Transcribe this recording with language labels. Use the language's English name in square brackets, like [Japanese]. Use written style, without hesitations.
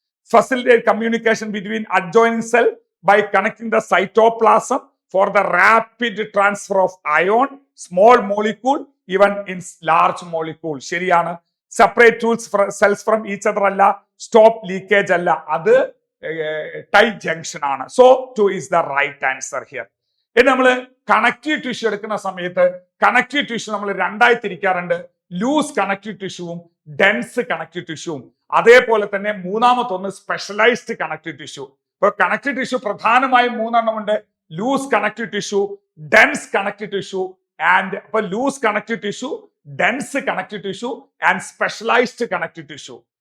[English] Facilitate communication between adjoining cell by connecting the cytoplasm for the rapid transfer of ion, small molecule, even in large molecule. [Malayalam] ശരിയാണ്. [English] separate tools cells from each other [Malayalam] അല്ല, [English] stop leakage [Malayalam] അല്ല, അത് [English] tight junction [Malayalam] ആണ്. [English] So 2 is the right answer here. [Malayalam] ഇനി നമ്മൾ connective tissue എടുക്കുന്ന സമയത്ത് connective tissue നമ്മൾ രണ്ടായി തിരിക്കാറുണ്ട്, ലൂസ് കണക്റ്റീവ് ടിഷ്യൂവും ഡെൻസ് കണക്റ്റീവ് ടിഷ്യൂവും. അതേപോലെ തന്നെ മൂന്നാമത്തൊന്ന് സ്പെഷ്യലൈസ്ഡ് കണക്റ്റീവ് ടിഷ്യൂ. ഇപ്പൊ കണക്റ്റീവ് ടിഷ്യൂ പ്രധാനമായും 3 എണ്ണമുണ്ട്, loose connective tissue, dense connective tissue and ഇപ്പൊ loose connective tissue, dense connective tissue and specialised connective tissue.